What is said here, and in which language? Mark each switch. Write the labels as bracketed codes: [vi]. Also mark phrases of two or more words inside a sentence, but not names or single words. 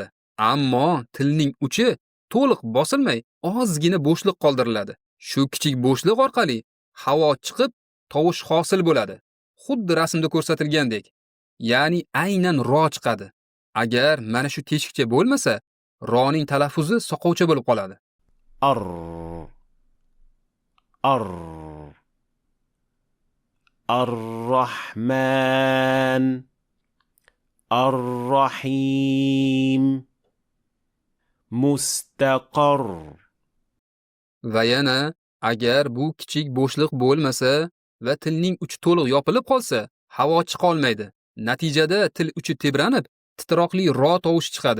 [uz] Ammo tilning uchi to'liq bosilmay, ozgina bo'shliq qoldiriladi. Shu kichik bo'shliq orqali havo chiqib, tovush hosil bo'ladi. Xuddi rasmda ko'rsatilgandek. Ya'ni aynan ro chiqadi. Agar mana shu teshikcha bo'lmasa, roning talaffuzi soqovcha bo'lib qoladi. [ar] ر ر الرحمن الرحيم مستقر [uz] Va yana agar bu kichik bo'shliq bo'lmasa va tilning uchi to'liq yopilib qolsa, havo chiqa olmaydi. Natijada til uchi tebranib, titroqli ro tovushi chiqadi.